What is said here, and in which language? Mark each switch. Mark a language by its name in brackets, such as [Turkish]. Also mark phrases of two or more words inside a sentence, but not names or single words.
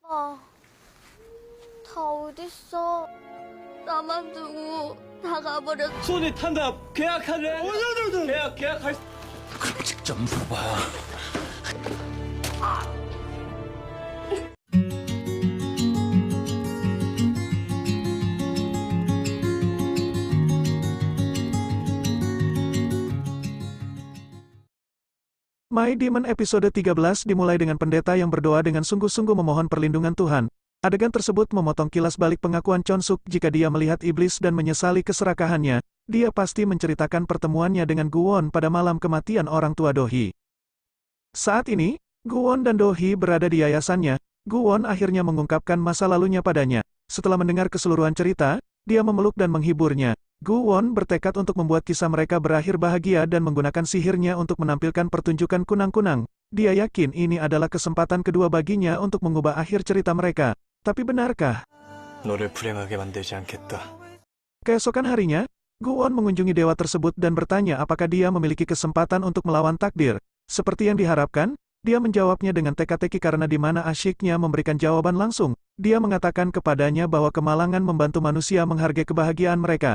[Korean] 아, 다 어딨어? 나만 두고 다 가버렸어. 손이 탄다. 계약할래? 계약할. 그럼 직접 물어봐. [Indonesian] My Demon episode 13 dimulai dengan pendeta yang berdoa dengan sungguh-sungguh memohon perlindungan Tuhan. Adegan tersebut memotong kilas balik pengakuan Chonsuk jika dia melihat iblis dan menyesali keserakahannya. Dia pasti menceritakan pertemuannya dengan Guwon pada malam kematian orang tua Do-hee. Saat ini, Guwon dan Do-hee berada di yayasannya. Guwon akhirnya mengungkapkan masa lalunya padanya. Setelah mendengar keseluruhan cerita, dia memeluk dan menghiburnya. Guwon bertekad untuk membuat kisah mereka berakhir bahagia dan menggunakan sihirnya untuk menampilkan pertunjukan kunang-kunang. Dia yakin ini adalah kesempatan kedua baginya untuk mengubah akhir cerita mereka. Tapi benarkah? [Korean] 너를 불행하게 만들지 않겠다. [Indonesian] Keesokan harinya, Guwon mengunjungi dewa tersebut dan bertanya apakah dia memiliki kesempatan untuk melawan takdir. Seperti yang diharapkan, dia menjawabnya dengan teka-teki karena di mana asyiknya memberikan jawaban langsung. Dia mengatakan kepadanya bahwa kemalangan membantu manusia menghargai kebahagiaan mereka.